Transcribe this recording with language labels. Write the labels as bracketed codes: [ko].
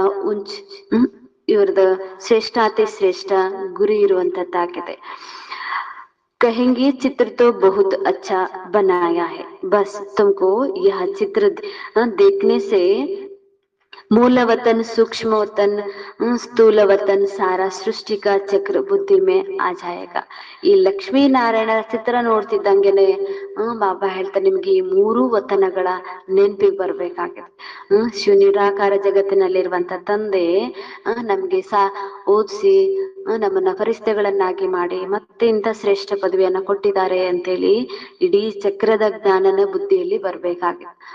[kn] ಉಂಚ್ ಇವ್ರದ ಶ್ರೇಷ್ಠಾತಿ ಶ್ರೇಷ್ಠ ಗುರಿ ಇರುವಂತದ್ದಾಗಿದೆ. [hi] कहेंगे चित्र तो बहुत अच्छा बनाया है, बस तुमको यह चित्र देखने से मूल वतन सूक्ष्म वतन स्थूल वतन सारा सृष्टि का चक्र बुद्धि में आ जाएगा. [kn] ಈ ಲಕ್ಷ್ಮೀ ನಾರಾಯಣ ಚಿತ್ರ ನೋಡ್ತಿದ್ದಂಗೆನೆ ಬಾಬಾ ಹೇಳ್ತಾರೆ, ನಿಮ್ಗೆ ಈ ಮೂರು ವತನಗಳ ನೆನಪಿಗೆ ಬರ್ಬೇಕಾಗಿದೆ. ಶಿವ ನಿರಾಕಾರ ಜಗತ್ತಿನಲ್ಲಿರುವಂತ ತಂದೆ ನಮ್ಗೆ ಓದಿಸಿ ನಮ್ಮನ್ನ ಫರಿಸ್ತೆಗಳನ್ನಾಗಿ ಮಾಡಿ ಮತ್ತೆ ಇಂಥ ಶ್ರೇಷ್ಠ ಪದವಿಯನ್ನ ಕೊಟ್ಟಿದ್ದಾರೆ ಅಂತೇಳಿ ಇಡೀ ಚಕ್ರದ ಜ್ಞಾನನ ಬುದ್ಧಿಯಲ್ಲಿ ಬರ್ಬೇಕಾಗಿದೆ.